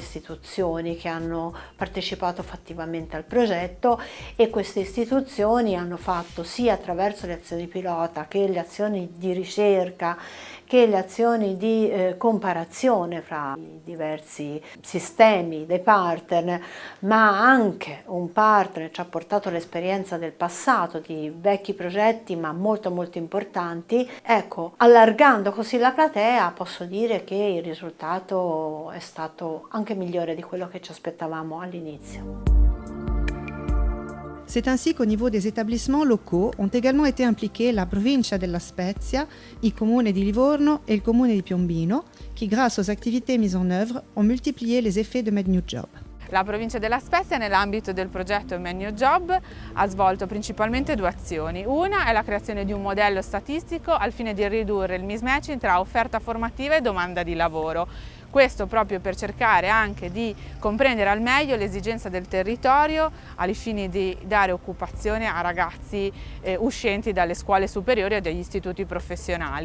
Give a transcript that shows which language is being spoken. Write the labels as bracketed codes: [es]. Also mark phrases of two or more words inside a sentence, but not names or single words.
[it] istituzioni che hanno partecipato fattivamente al progetto, e queste istituzioni hanno fatto sia attraverso le azioni pilota che le azioni di ricerca che le azioni di comparazione fra i diversi sistemi dei partner, ma anche un partner ci ha portato l'esperienza del passato di vecchi progetti ma molto importanti. Ecco, allargando così la platea posso dire che il risultato è stato anche migliore di quello che ci aspettavamo all'inizio. [fr] C'est ainsi qu'au niveau des établissements locaux ont également été impliqués la Provincia della Spezia, il Comune di Livorno et le Comune di Piombino, qui grâce aux activités mises en œuvre ont multiplié les effets de Med New Job. [it] La Provincia della Spezia nell'ambito del progetto Med New Job ha svolto principalmente due azioni. Una è la creazione di un modello statistico al fine di ridurre il mismatching tra offerta formativa e domanda di lavoro. Questo proprio per cercare anche di comprendere al meglio l'esigenza del territorio ai fini di dare occupazione a ragazzi uscenti dalle scuole superiori o dagli istituti professionali.